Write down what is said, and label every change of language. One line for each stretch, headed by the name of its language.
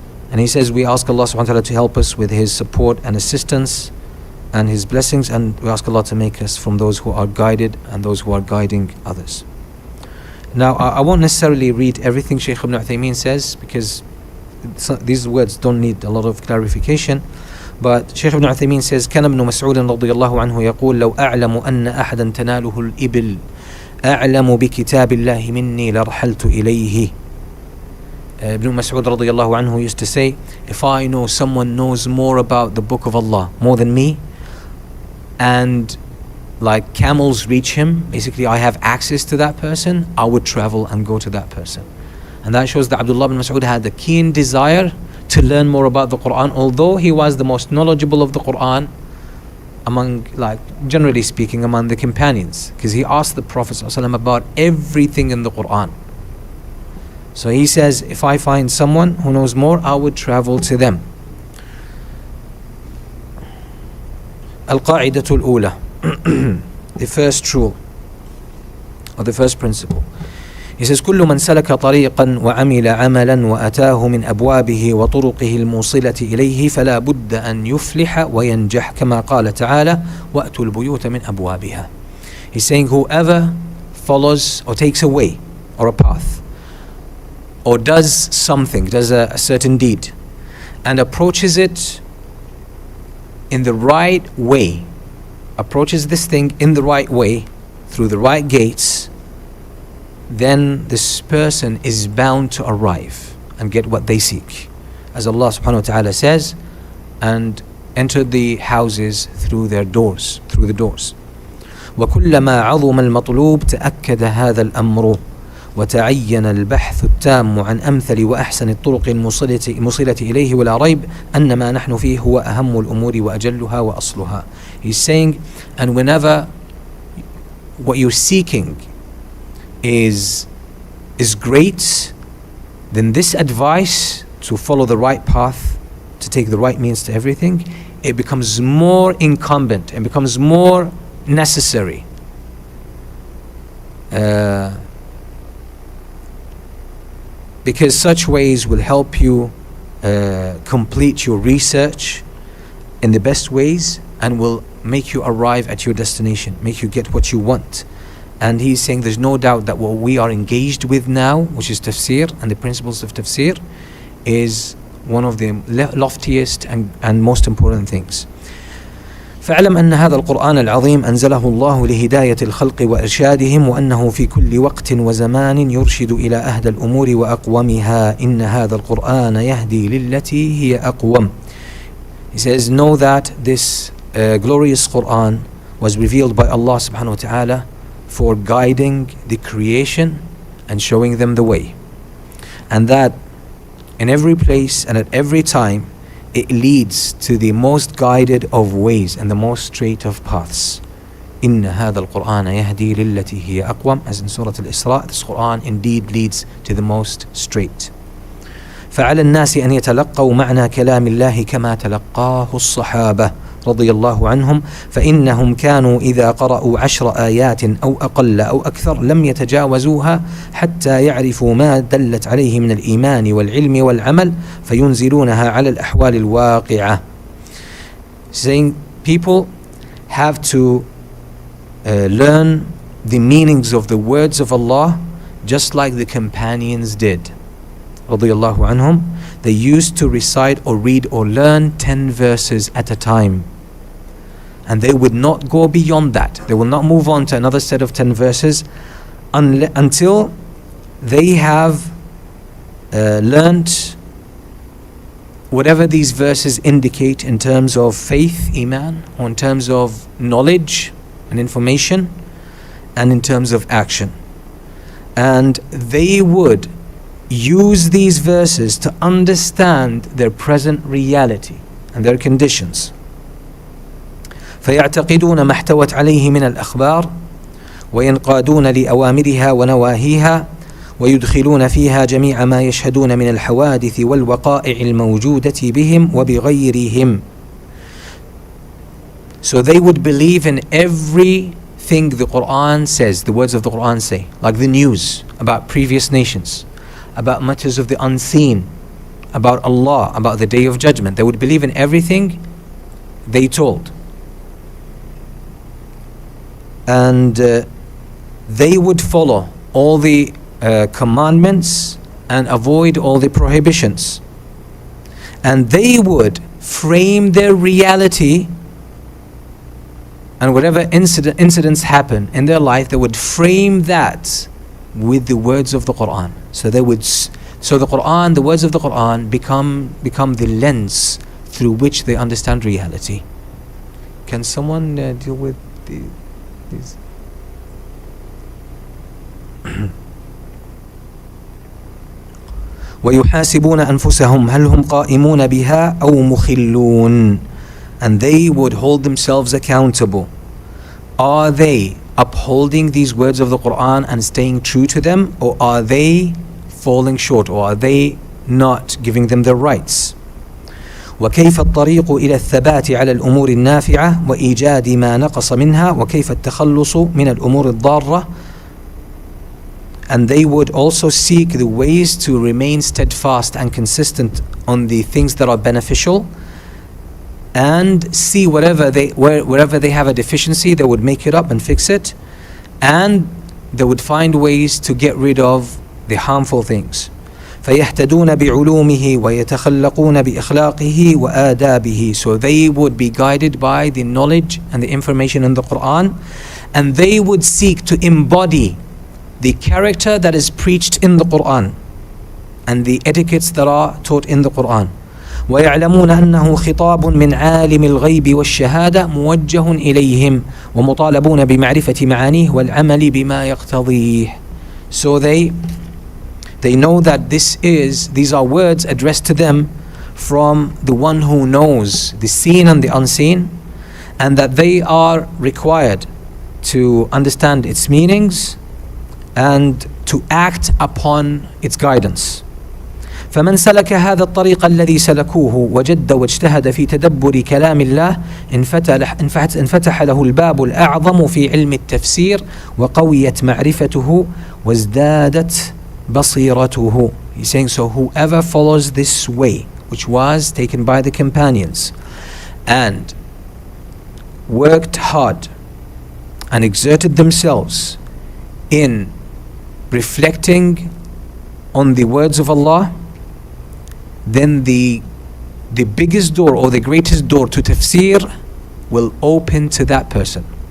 English: And he says, we ask Allah subhanahu wa ta'ala to help us with His support and assistance and His blessings, and we ask Allah to make us from those who are guided and those who are guiding others. Now, I won't necessarily read everything Shaykh Ibn Uthaymeen says, because these words don't need a lot of clarification. But Shaykh Ibn Uthaymeen says,
Arabic: كان ابن مسعود رضي الله عنه يقول لو أعلم أن أحدا تناله الإبل أعلم بكتاب الله مني لرحلت إليه.
English: Ibn Mas'ud
Arabic: رضي الله عنه
English: used to say, if I know someone knows more about the book of Allah more than me, and like camels reach him, basically I have access to that person, I would travel and go to that person. And that shows that Abdullah bin Mas'ud had a keen desire to learn more about the Qur'an, although he was the most knowledgeable of the Qur'an among, like generally speaking, among the companions, because he asked the Prophet ﷺ about everything in the Qur'an. So he says, if I find someone who knows more, I would travel to them. Al-Qa'idatul Ula, the first rule, or the first principle. He says,
Arabic: كل من سلك طريقا وعمل عملا وأتاه من أبوابه وطرقه الموصلة إليه فلا بد أن يفلح وينجح كما قال تعالى وأتوا البيوت من أبوابها.
English: He's saying, whoever follows or takes a way or a path or does something, does a certain deed, and approaches it in the right way, approaches this thing in the right way, through the right gates, then this person is bound to arrive and get what they seek. As Allah subhanahu wa ta'ala says, and enter the houses through their doors, through the doors.
Arabic: وكلما عظم المطلوب تأكد هذا الأمر وتعين البحث التام عن أمثل وأحسن الطرق الموصلة إليه ولا ريب أن ما نحن فيه هو أهم الأمور وأجلها وأصلها.
English: He's saying, and whenever what you're seeking is great, then this advice to follow the right path, to take the right means to everything, it becomes more incumbent and becomes more necessary. Because such ways will help you complete your research in the best ways and will make you arrive at your destination, make you get what you want. And he's saying there's no doubt that what we are engaged with now, which is tafsir and the principles of tafsir, is one of the loftiest and most important things.
Arabic: فاعلم أن هذا القرآن العظيم أنزله الله لهداية الخلق وإرشادهم وأنه في كل وقت وزمان يرشد إلى أهدى الأمور وأقومها إن هذا القرآن يهدي للتي هي أقوم.
English: He says, know that this glorious Qur'an was revealed by Allah subhanahu wa ta'ala for guiding the creation and showing them the way, and that in every place and at every time it leads to the most guided of ways and the most straight of paths.
Arabic: إن هذا القرآن يهدي للتي هي أقوم,
English: as in Surah Al-Isra, this Quran indeed leads to the most straight.
Arabic: فعلى الناس أن يتلقوا معنى كلام الله كما تلقاه الصحابة رضي الله عنهم, فإنهم كانوا إذا قرأوا 10 آيات أو أقل أو أكثر لم يتجاوزوها حتى يعرفوا ما دلت عليه من الإيمان والعلم والعمل فينزلونها على الأحوال الواقعة.
English: Saying people have to learn the meanings of the words of Allah just like the companions did.
Arabic: رضي الله عنهم.
English: They used to recite or read or learn 10 verses at a time. And they would not go beyond that. They will not move on to another set of 10 verses until they have learnt whatever these verses indicate in terms of faith, iman, or in terms of knowledge and information, and in terms of action. And they would use these verses to understand their present reality and their conditions.
Arabic: فيعتقدون ما احتوت عليه من الأخبار وينقادون لأوامرها ونواهيها ويدخلون فيها جميع ما يشهدون من الحوادث والوقائع الموجودة بهم وبغيرهم.
English: So they would believe in everything the Qur'an says, the words of the Qur'an say, like the news about previous nations, about matters of the unseen, about Allah, about the Day of Judgment. They would believe in everything they told. And they would follow all the commandments and avoid all the prohibitions. And they would frame their reality, and whatever incidents happen in their life, they would frame that with the words of the Qur'an. So the Qur'an, the words of the Qur'an become the lens through which they understand reality. Can someone deal with these?
Arabic: ويحاسبون أنفسهم هل هم قائمون بها أو مخلون.
English: And they would hold themselves accountable. Are they upholding these words of the Qur'an and staying true to them, or are they falling short, or are they not giving them their rights?
Arabic: وكيف الطريق إلى الثبات على الأمور النافعة وإيجاد ما نقص منها وكيف التخلص من الأمور الضارة.
English: And they would also seek the ways to remain steadfast and consistent on the things that are beneficial, and see wherever they have a deficiency, they would make it up and fix it, and they would find ways to get rid of the harmful things.
Arabic: فيهتدون بعلومه ويتخلقون بإخلاقه وآدابه.
English: So they would be guided by the knowledge and the information in the Qur'an, and they would seek to embody the character that is preached in the Qur'an and the etiquettes that are taught in the Qur'an.
Arabic: ويعلمون أنه خطاب من عالم الغيب والشهادة موجه إليهم ومطالبون بمعرفة معانيه والعمل بما يقتضيه.
English: So they know that these are words addressed to them from the one who knows the seen and the unseen, and that they are required to understand its meanings and to act upon its guidance.
Arabic: فمن سلك هذا الطريق الذي سلكوه وجد واجتهد في تدبر كلام الله انفتح له الباب الأعظم في علم التفسير وقويت معرفته وازدادت بصيرته.
English: He's saying, so whoever follows this way, which was taken by the companions, and worked hard and exerted themselves in reflecting on the words of Allah, then the biggest door or the greatest door to tafsir will open to that person,